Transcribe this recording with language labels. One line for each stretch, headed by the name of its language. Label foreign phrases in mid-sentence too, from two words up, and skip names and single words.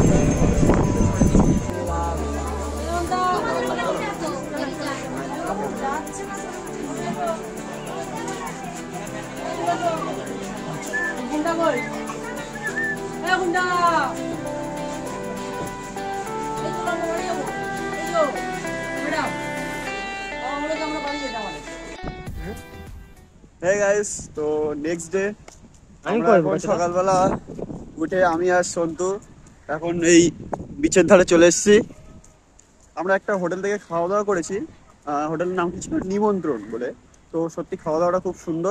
English: Gunda boy.
Indonesian: Gunda. Itu kamu mana ya, Bu? Ayo. Madam. Oh, udah kamu balik ya, kawan.
English: Hey guys,
Bangla: তো
English: next day
Bangla: আমরা এখন সকালবেলা উঠে আমি আর সন্তু এখন এই বিচের ধারে চলে এসেছি। আমরা একটা হোটেল থেকে খাওয়া দাওয়া করেছি, হোটেলের নাম কি ছিল নিমন্ত্রণ বলে। তো সত্যি খাওয়া দাওয়াটা খুব সুন্দর।